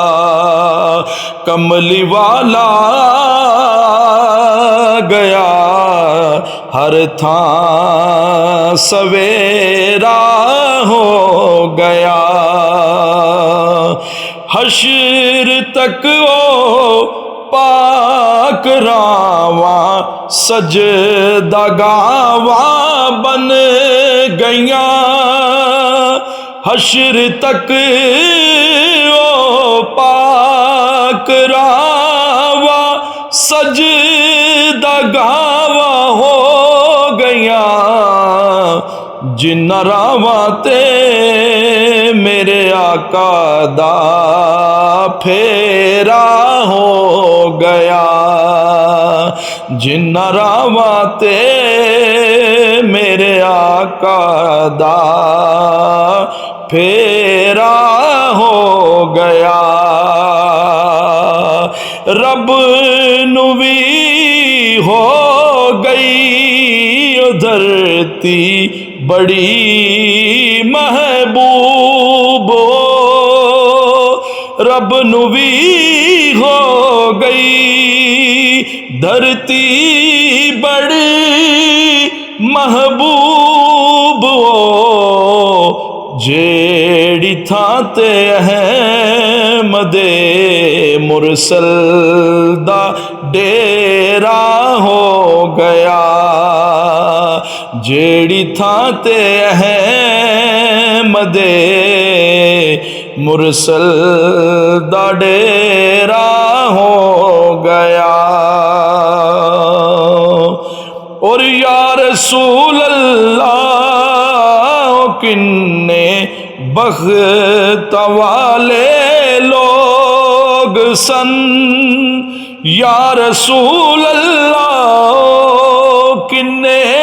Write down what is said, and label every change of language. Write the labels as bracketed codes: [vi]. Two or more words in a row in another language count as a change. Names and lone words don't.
[pa] کملی والا گیا ہر تھاں سویرا ہو گیا، حشر تک وہ پاک راواں سجدہ گاواں بن گئیاں، حشر تک وہ پاک راواں سجدہ گاواں ہو گئیاں، جنہ راواں تے میرے آقا دا پھیرا ہو گیا، جنہ راواں تے میرے آقا دا پھیرا ہو گیا، رب نو وی ہو گئی دھرتی بڑی محبوب، رب نو وی ہو گئی دھرتی بڑی محبوب، جیڑی تھاں تے احمد مرسل دا ڈیرا ہو گیا، جیڑی تھاں تے احمد مرسل دا ڈیرا ہو گیا، اور [ar] یا رسول اللہ [pa] کنے بخت والے لوگ سن، [ar] یا رسول اللہ [pa] کنے